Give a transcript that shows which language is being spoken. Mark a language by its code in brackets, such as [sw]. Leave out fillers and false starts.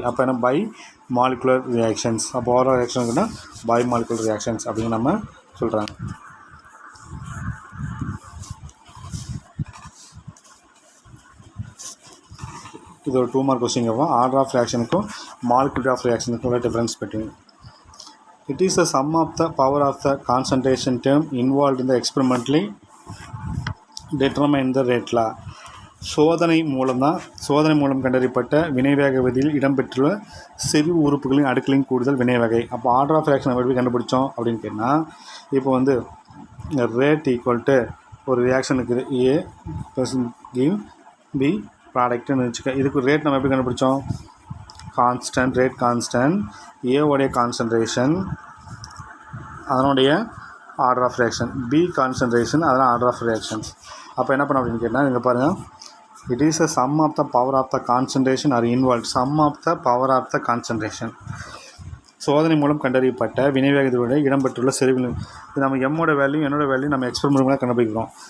[ta] அப்போ என்ன by molecular reactions. அப்போ ஓவரால் ரியாக்ஷனுக்குன்னா பை மாலிகுலர் ரியாக்ஷன்ஸ் அப்படின்னு நம்ம சொல்கிறாங்க. இது ஒரு 2 மார்க் கொஸ்டின் கேட்போம். ஆர்டர் ஆஃப் ரியாக்ஷனுக்கும் மாலிகுலர் ஆஃப் ரியாக்ஷனுக்கும் உள்ள difference between. [en] It is the sum of the power of the concentration term involved in the experimentally determine the rate law. [ta] சோதனை மூலம் கண்டறியப்பட்ட வினைவேக விதியில் இடம்பெற்றுள்ள சிறு உறுப்புகளின் அடுக்களின் கூடுதல் வினைவகை. அப்போ ஆர்டர் ஆஃப் ரியாக்ஷன் எப்படி கண்டுபிடிச்சோம் அப்படின்னு கேட்டால், இப்போ வந்து ரேட் ஈக்குவல் டு ஒரு ரியாக்ஷனுக்கு A + கிவ் B ப்ராடக்ட்னு வச்சுக்க. இதுக்கு ரேட் நம்ம எப்படி கண்டுபிடிச்சோம்? கான்ஸ்டன்ட், ரேட் கான்ஸ்டன்ட், ஏவோடைய கான்சன்ட்ரேஷன் அதனுடைய order of reaction, B concentration அதனால் ஆர்டர் ஆஃப் ரியாக்ஷன்ஸ். அப்போ என்ன பண்ண அப்படின்னு கேட்டால் இங்கே பாருங்கள், [en] it is a sum of the power of the concentration are involved, sum of the power of the concentration. [ta] சோதனை மூலம் கண்டறியப்பட்ட வினைவேகத்தினுடைய இடம்பெற்றுள்ள செறிவுகள். இது நம்ம எம்மோட வேல்யூ என்னோட வேல்யூ நம்ம எக்ஸ்பெரிமெண்ட் மூலம் கண்டுபிடிக்கிறோம்.